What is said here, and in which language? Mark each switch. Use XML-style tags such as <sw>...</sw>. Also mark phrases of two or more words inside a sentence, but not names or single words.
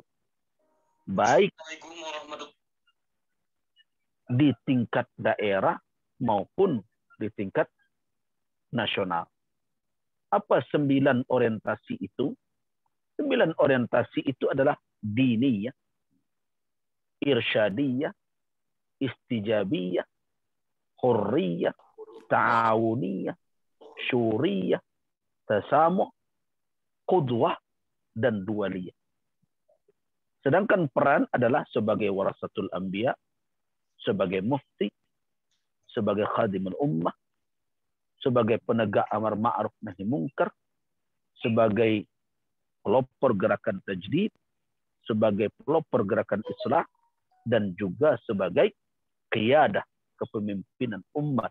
<id>Baik di tingkat daerah maupun di tingkat nasional. Apa 9 orientasi itu? 9 orientasi itu adalah diniyah, irsyadiyah, istijabiyah, hurriyah, ta'awuniyah, syuriyah, tasamuh, qudwah, dan dualiyah. Sedangkan peran adalah sebagai</id> <ar>ورثة الأنبياء,</ar> <id>sebagai mufti, sebagai</id> <ar>خادم الأمة,</ar> <id>sebagai penegak</id> <ar>أمر معروف نهي منكر,</ar> <id>sebagai pelopor gerakan tajdid, sebagai pelopor gerakan islah, dan juga sebagai qiyadah, kepemimpinan umat.</id>